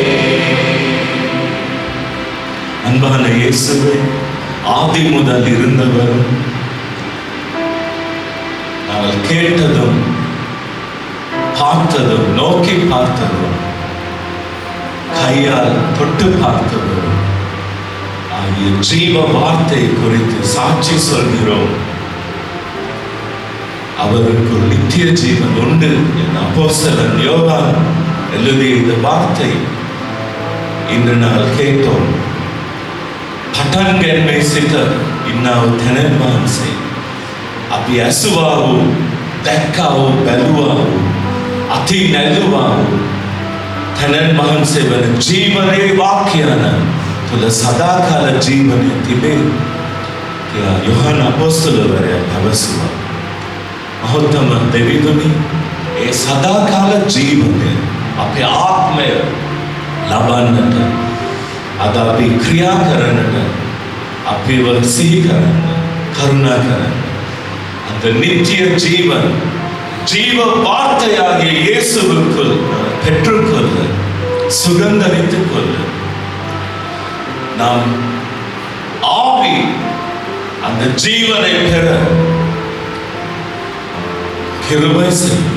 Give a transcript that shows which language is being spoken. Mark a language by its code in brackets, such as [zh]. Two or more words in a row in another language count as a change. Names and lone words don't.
[ta] அன்பான இயேசுவே, ஆதி முதல் இருந்தவரும் நாங்கள் கேட்டதும் பார்த்ததும் நோக்கி பார்த்ததும் கையால் தொட்டு பார்த்ததும் ஆகிய ஜீவ வார்த்தை குறித்து சாட்சி சொல்கிறோம். அவருக்கு நித்திய ஜீவன் உண்டு என் அப்போஸ்தலன் யோவான் எழுதிய இந்த வார்த்தை இன்று நாங்கள் கேட்டோம். [si] පටන් සිට ඉන්නව තැනෙන් වහන්සේ අපි ඇසුවා වූ, දැක්කා වූ, බැලුවා වූ, අති නැළුවා වූ තැනෙන් වහන්සේ වන ජීවනයේ වාක්‍යයන තුළ සදාකාල ජීවනය තිබේ කියලා යොහාන අපොස්තලවරයා පැවසුවා. මහෝත්තම දෙවිඳුනි, ඒ සදාකාල ජීවනය අපේ ආත්මය ලබන්නට අද අපි ක්‍රියා කරන්නට අපිව සිහි කරන්න කරුණා කරන්න [ta] அந்த நித்திய ஜீவன் ஜீவ வார்த்தையாகிய இயேசுவுக்குள் பெற்றுக்கொள்ள சுகந்தரித்துக் கொள்ள நாம் ஆவி அந்த ஜீவனை பெற கிருபை செய்யும்.